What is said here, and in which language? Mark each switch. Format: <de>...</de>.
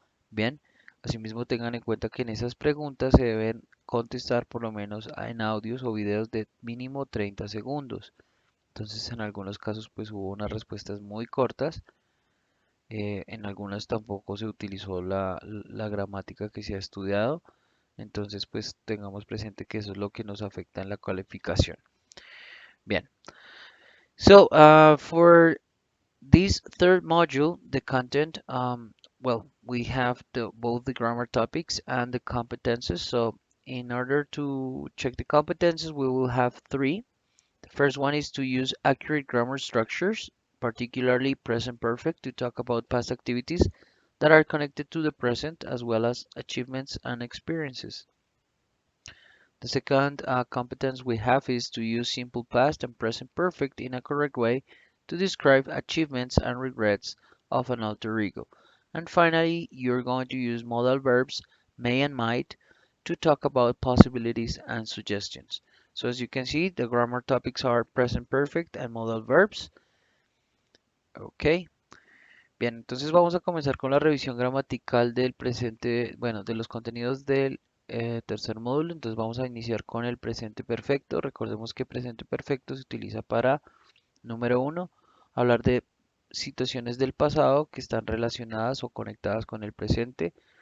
<es>Bien, asimismo tengan en cuenta que en esas preguntas se deben contestar por lo menos en audios o videos de mínimo 30 segundos. Entonces en algunos casos pues hubo unas respuestas muy cortas, en algunas tampoco se utilizó la gramática que se ha estudiado, entonces pues tengamos presente que eso es lo que nos afecta en la calificación.</es> <en>Bien, so for this third module, the content, well, we have both the grammar topics and the competences. So in order to check the competences, we will have three. The first one is to use accurate grammar structures, particularly present perfect, to talk about past activities that are connected to the present, as well as achievements and experiences. The second competence we have is to use simple past and present perfect in a correct way to describe achievements and regrets of an alter ego. And finally, you're going to use modal verbs may and might to talk about possibilities and suggestions. So as you can see, the grammar topics are present perfect and modal verbs.</en> <es>Ok, bien, entonces vamos a comenzar con la revisión gramatical del presente, bueno, de los contenidos del tercer módulo. Entonces vamos a iniciar con el presente perfecto. Recordemos que presente perfecto se utiliza para, número uno, hablar de situaciones del pasado que están relacionadas o conectadas con el presente.</es>